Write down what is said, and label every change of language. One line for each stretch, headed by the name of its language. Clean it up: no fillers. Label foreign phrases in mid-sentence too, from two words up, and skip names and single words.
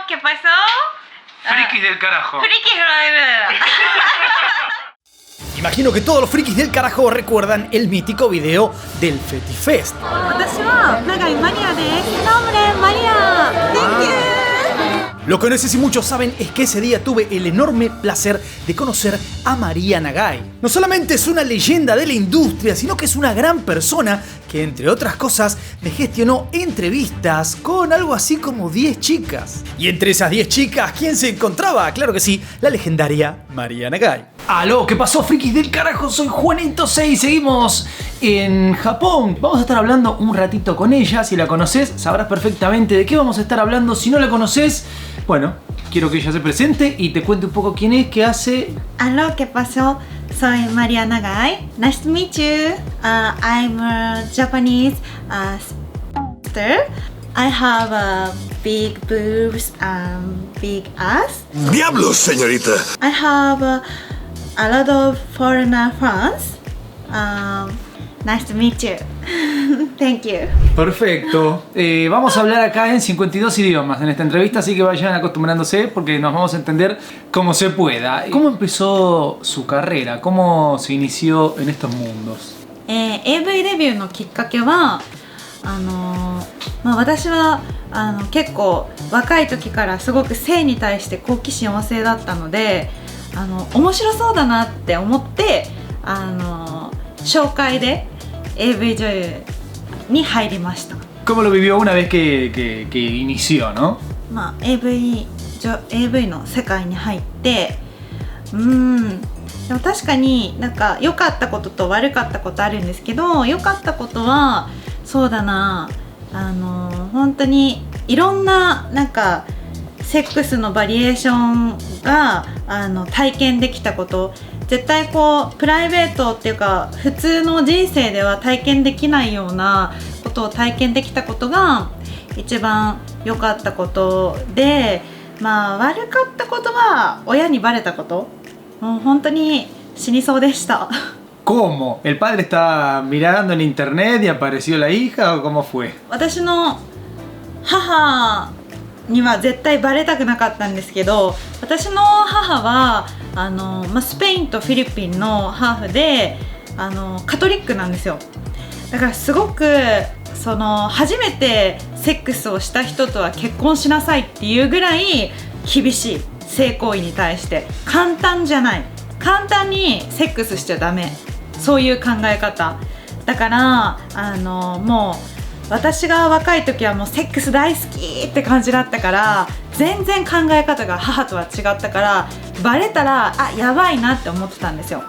Spanish: pasó? Frikis del carajo. Frikis Driver. Imagino que todos los frikis del carajo recuerdan el mítico video del Fetifest.
Japanese: 私は長井マリアです。nombre María.
English: Thank you.
Spanish: Lo que no sé si muchos saben es que ese día tuve el enorme placer de conocer a María Nagai. No solamente es una leyenda de la industria, sino que es una gran persona que, entre otras cosas, me gestionó entrevistas con algo así como 10 chicas. Y entre esas 10 chicas, ¿quién se encontraba? Claro que sí, la legendaria María Nagai. Aló, ¿qué pasó, frikis del carajo? Soy Juanito6 y seguimos en Japón. Vamos a estar hablando un ratito con ella. Si la conoces, sabrás perfectamente de qué vamos a estar hablando. Si no la conoces, bueno, quiero que ella se presente y te cuente un poco quién es, qué hace. Aló, ¿qué pasó? Soy María Nagai.
English: Nice to meet you. I'm a Japanese sister. I have big boobs and big ass.
Spanish: ¡Diablos, señorita!
English: I have a lot of foreigner fans. Nice to meet you. Thank you.
Spanish: Perfecto. Vamos a hablar acá en 52 idiomas en esta entrevista, así que vayan acostumbrándose porque nos vamos a entender como se pueda. ¿Cómo empezó su carrera? ¿Cómo se inició en estos mundos?
Japanese: AV デビューのきっかけは私は結構若い時からすごく性に対して好奇心旺盛だったので面白そうだなって思って紹介で AV 女優に入りました。
Spanish: ¿Cómo lo vivió una vez que inició, no?
Japanese: AV の世界に入ってでも確かになんか良かったことと悪かったことあるんですけど、良かったことはそうだな本当にいろんななんかセックスのバリエーションが体験できたこと、絶対こうプライベートっていうか普通の人生では体験できないようなことを体験できたことが一番良かったことで、悪かったことは親にバレたこと、もう本当に死にそうでした。
Spanish: ¿Cómo? ¿El padre estaba mirando en internet y apareció la hija o cómo fue?
Japanese: 私の母には絶対バレたくなかったんですけど、私の母はスペインとフィリピンのハーフでカトリックなんですよ。だからすごく初めてセックスをした人とは結婚しなさいっていうぐらい厳しい、性行為に対して簡単じゃない、簡単にセックスしちゃダメ、そういう考え方だからもう私が若い時はもうセックス大好きって感じだったから全然考え方が母とは違ったからバレたらやばいなって思ってたんですよ。